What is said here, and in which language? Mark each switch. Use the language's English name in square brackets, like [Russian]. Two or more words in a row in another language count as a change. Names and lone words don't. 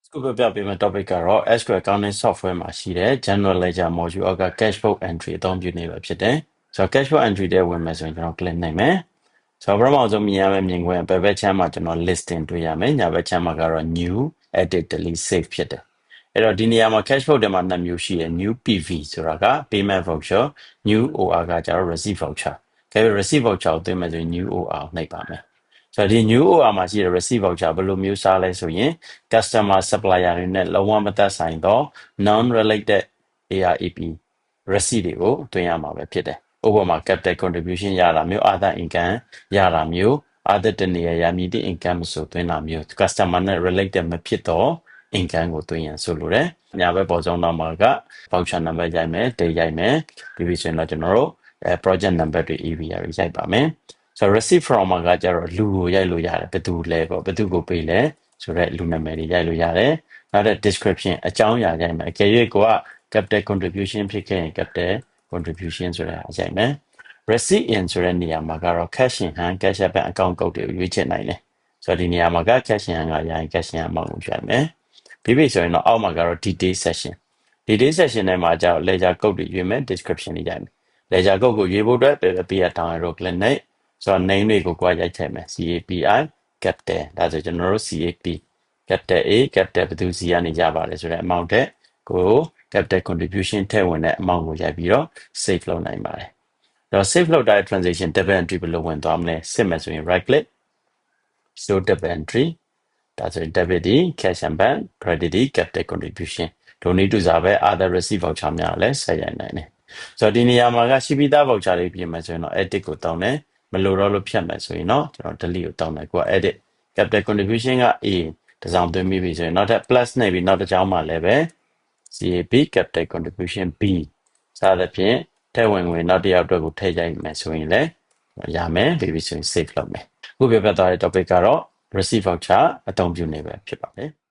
[Burmese] ခုပြပေးမယ့် topic ကတော့ [English] SQL accounting software [Burmese] မှာရှိတဲ့ [English] general ledger module [Burmese] အောက်က [English] cash flow entry [Burmese] အသုံးပြုနေပဲဖြစ်တယ်ဆိုတော့ [English] cash flow entry [Burmese] တဲ့ဝင်မယ်ဆိုရင်ကျွန်တော် click နိုင်မယ်ဆိုတော့ပထမဆုံးမြင်ရမယ့်မြင်ကွင်းဘယ်ဘက်ချမ်းမှာကျွန်တော် listing တွေ့ရမယ်ညာဘက်ချမ်းမှာကတော့ [English] new edit delete save [Burmese] ဖြစ်တယ်အဲ့တော့ဒီနေရာမှာ [English] cash flow [Burmese] တွေမှာနှစ်မျိုးရှိတယ် [English] new PV [Burmese] ဆိုတာက [English] payment voucher new OR [Burmese] ကကျတော့ [English] receipt voucher [Burmese] ဒါပေမဲ့ [English] receipt voucher [Burmese] ကိုတွေ့မယ်ဆိုရင် [English] new OR [Burmese] နှိပ်ပါမယ်ဆိုတော့ဒီ [English] new OR [Burmese] မှာရှိတဲ့ [English] receipt voucher [Burmese] ဘယ်လိုမျိုးစားလဲဆိုရင် [English] customer supplier [Burmese] တွေနဲ့လုံးဝမ သက်ဆိုင်သော [English] non related ARAP receipt [Burmese] တွေကိုတွင်ရမှာပဲဖြစ်တယ်ဥပမာ [English] capital contribution [Burmese] ရတာမျိုး [English] other income [Burmese] ရတာမျိုး other တနေရာရမည်သည့် income ဆိုတွင်တာမျိုး customer နဲ့ related မဖြစ်တော့ income ကိုတွင်ရန်ဆိုလိုတယ်ညာဘက်ပေါ်ဆုံးတော့မှာက [English] voucher number [Burmese] ရိုက်မယ် date ရိုက် မယ်ပြီးပြီဆိုရင်တော့ကျွန်တော်တို့ [English] project number [Burmese] တွေ AVR တွေရိုက်ပါမယ်ဆိုတော့ [English] receipt from [Burmese] မှာကကျတော့လူကိုရိုက်လို့ရတယ်ဘယ်သူလဲပေါ့ဘယ်သူကိုပေးလဲဆိုတော့လူနာမည်တွေရိုက်လို့ရတယ်နောက်တဲ့ description အကြောင်းအရာ ရိုက်မယ်အကယ်၍ကိုက [English] capital contribution [Burmese] ဖြစ်ခဲ့ရင် [English] capital contribution [Burmese] ဆိုတာရိုက်မယ် [English] receipt in [Burmese] ဆိုတဲ့နေရာမှာကတော့ [English] cash in hand cash at bank account [Burmese] ကုတ်တွေကိုရွေးချယ်နိုင်တယ်ဆို တော့ဒီနေရာမှာက [English] cash in hand [Burmese] ကရရင် [English] cash in hand amount [Burmese] ကိုရိုက်မယ်ပြီးပြီဆိုရင်တော့အောက်မှာကတော့ [English] detail section detail section [Burmese] ထဲမှာကျတော့ ledger ကုတ်တွေရွေးမယ် description တွေရိုက်မယ် ledger ကုတ်ကိုရွေးဖို့အတွက်ပေးရတောင်းရတော့ click နဲ့ဆိုတော့ name တွေကိုကိုယ်ရိုက်ထည့်မယ် [English] CAPI capital [Burmese] ဒါဆိုကျွန်တော်တို့ [English] CAP capital A capital [Burmese] ဘယ်သူစီကနေကြပါလဲဆိုတဲ့ amount တဲ့ကို [English] capital contribution [Burmese] ထည့်ဝင်တဲ့ amount ကိုရိုက်ပြီးတော့ save လုပ်နိုင်ပါတယ်တော့ save လုပ်တဲ့ [English] transaction double entry [Burmese] ဘယ်လိုဝင်သွားမလဲစစ်မယ်ဆိုရင် [English] right click show double entry [Burmese] ဒါဆိုရင် debit ဒီ [English] cash and bank credit [Burmese] ဒီ [English] capital contribution [Burmese] ဒိုနည်းတူစားပဲ [English] other receipt voucher [Burmese] များလည်းဆက်ရိုက်နိုင်တယ်ဆိုတော့ဒီနေရာမှာကရှိပြီးသား voucher တွေပြင်မယ်ဆိုရင်တော့ edit ကိုတောင်းတယ်မလိုတော့လို့ဖြတ်မယ်ဆိုရင်တော့ကျွန်တော် delete ကိုတောင်းတယ်ကိုက [English] edit capital contribution [Burmese] က A တစ်စောင်သွင်းပြီးပြီဆိုရင်နောက်ထပ် plus နဲ့ပြီးနောက်တစ်ကြောင်းမှာလည်းပဲ [English] CAP capital contribution B [Burmese] စသဖြင့်ထည့်ဝင်ငွေနောက်တစ်ယောက်အတွက်ကိုထည့်ရိုက်မယ်ဆိုရင်လည်းရမယ်ပြီးပြီဆိုရင် save လုပ်မယ်အခုပြပြသွားတဲ့ topic ကတော့ [English] receipt voucher [Burmese] အသုံးပြုနေပဲဖြစ်ပါတယ်